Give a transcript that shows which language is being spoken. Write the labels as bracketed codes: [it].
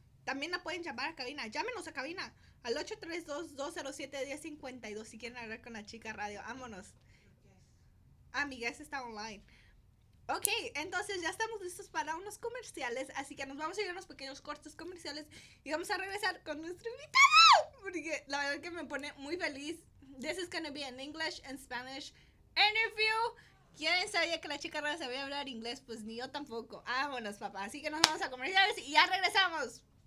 [es] También la pueden llamar a cabina. Llámenos a cabina al 832-207-1052 si quieren hablar con la Chica Radio. Vámonos. Ah, mi guest está online. Ok, entonces ya estamos listos para unos comerciales, así que nos vamos a ir a unos pequeños cortes comerciales y vamos a regresar con nuestro invitado. Porque la verdad que me pone muy feliz. [en] This is gonna be an English and Spanish interview. [es] ¿Quién sabía que la chica rara sabía hablar inglés? Pues ni yo tampoco. Vámonos, papá. Así que nos vamos a comerciales y ya regresamos.